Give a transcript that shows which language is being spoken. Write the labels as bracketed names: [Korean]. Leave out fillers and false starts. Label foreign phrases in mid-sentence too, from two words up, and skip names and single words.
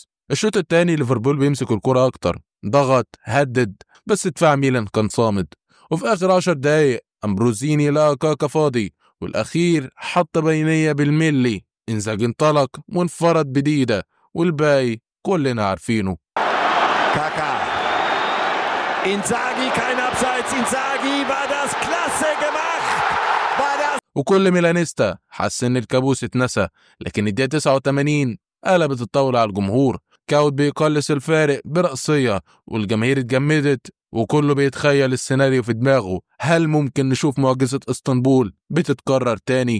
[Arabic] الشوط الثاني ليفربول بيمسك الكرة أكتر، ضغط هدد، بس دفاع ميلان كان صامد. وفي آخر 10 دقايق أمبروزيني لقى كاكا فاضي، والأخير حط بينية بالملي. إنزاجي انطلق وانفرد بديدة، والباقي كلنا عارفينه. [German] كاكا إنزاجي kein Abseits. إنزاجي war das klasse gemacht. [Arabic] وكل ميلانيستا حس ان الكابوس اتنسى، لكن الدقيقة 89 قلبت الطاولة على الجمهور. كاوت بيقلص الفارق برأسية والجماهير اتجمدت، وكله بيتخيل السيناريو في دماغه. هل ممكن نشوف معجزة اسطنبول بتتكرر تاني؟